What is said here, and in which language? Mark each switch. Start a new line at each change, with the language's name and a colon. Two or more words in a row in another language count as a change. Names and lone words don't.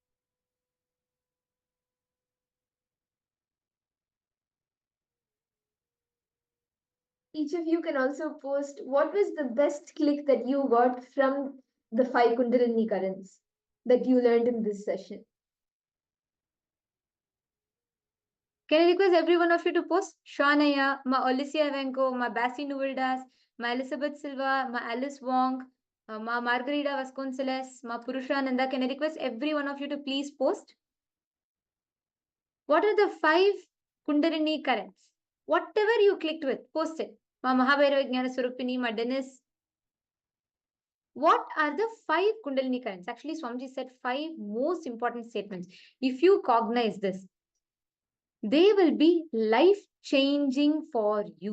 English: Each of you can also post what was the best click that you got from the 5 Kundalini currents that you learned in this session. Can I request every one of you to post? Shwanaya, Ma Alicia Venko, Ma Bassi Nuvildas, Ma Elizabeth Silva, Ma Alice Wong, Ma Margarita Vasconcelos, Ma Purushananda. Can I request every one of you to please post? What are the 5 Kundalini currents? Whatever you clicked with, post it. Ma Mahabhairava Jnana Swarupini, Ma Dennis. What are the 5 Kundalini currents? Actually, Swamiji said 5 most important statements. If you cognize this, they will be life-changing for you.